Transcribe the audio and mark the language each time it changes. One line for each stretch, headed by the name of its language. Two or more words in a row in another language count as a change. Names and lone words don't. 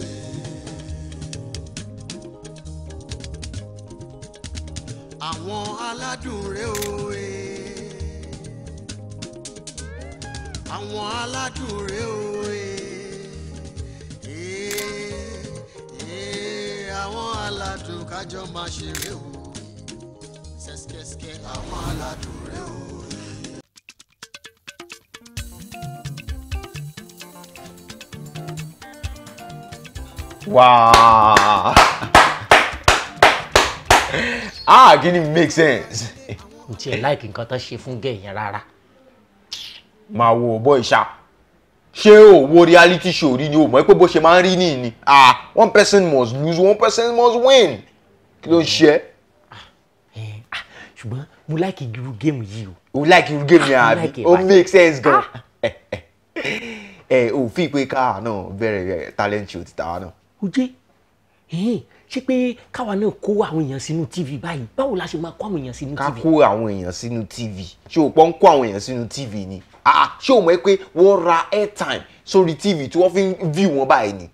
Yoruba: Àwọn aládùn rẹ̀ o, àwọn aládùn rẹ̀ o, àwọn aládùn kájọ máa ṣeré o, ṣẹ́ṣkẹ́ṣkẹ́ àwọn aládùn rẹ̀ o.
English: Wow.
Yoruba: Kí ni
English: make sense.
Yoruba: N tiẹ̀ like nǹkan tó ṣe fún gẹ̀ yẹn rárá. Máa wo boy ṣá. Ṣé o wo
English: reality show
Yoruba: rí ni o mọ̀ pé bó ṣe máa ń rí ní ni?
English: One person must lose, one person must win.
Yoruba: Kí ló ń ṣe? Ṣùgbọ́n mo like irú game yìí o. O like irú game yẹn àbí? O
English: make sense
Yoruba: gan. O fi pé káà náà bẹ̀rẹ̀
English: talent show
Yoruba: ti tàwa náà. O jẹ́ ṣé pé káwa náà kó àwọn èèyàn sínú TV báyìí, báwo la ṣe máa kó àwọn èèyàn sínú TV? Ká kó àwọn èèyàn sínú TV. Ṣé o pọ́n kó àwọn èèyàn sínú TV ni? Ṣé o mọ̀ pé wọ́n ra airtime sórí TV tí wọ́n fi ń view wọn báyìí ni?